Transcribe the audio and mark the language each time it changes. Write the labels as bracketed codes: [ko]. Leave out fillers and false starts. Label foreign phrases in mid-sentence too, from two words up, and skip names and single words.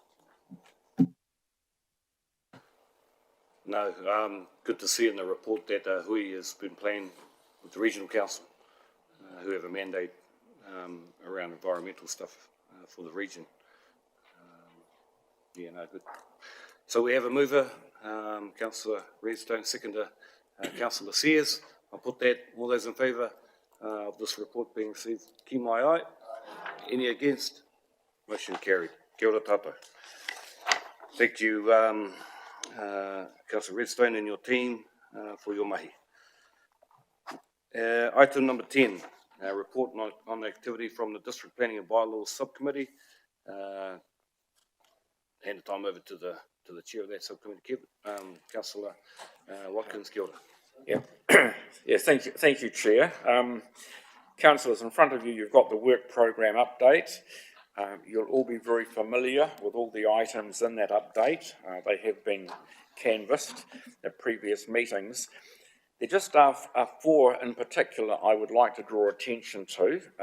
[en] No, good to see in the report that Hui has been playing with the Regional Council, who have a mandate around environmental stuff for the region. Yeah, no, good. So we have a mover, Councillor Redstone, seconder, Councillor Sears. I'll put that, all those in favour, of this report being received, [mi] ki mai ai. [en] Any against? Motion carried. [mi] Kia ora tata. [en] Thank you, Councillor Redstone and your team for your mahi. Item number 10, report on activity from the District Planning and Bylaws Subcommittee. Hand the time over to the chair of that subcommittee, Councillor Watkins. [mi] Kia ora. [en] Yeah, yeah. Thank you, Chair. Councillors, in front of you, you've got the work program update. You'll all be very familiar with all the items in that update. They have been canvassed at previous meetings. There just are four in particular I would like to draw attention to.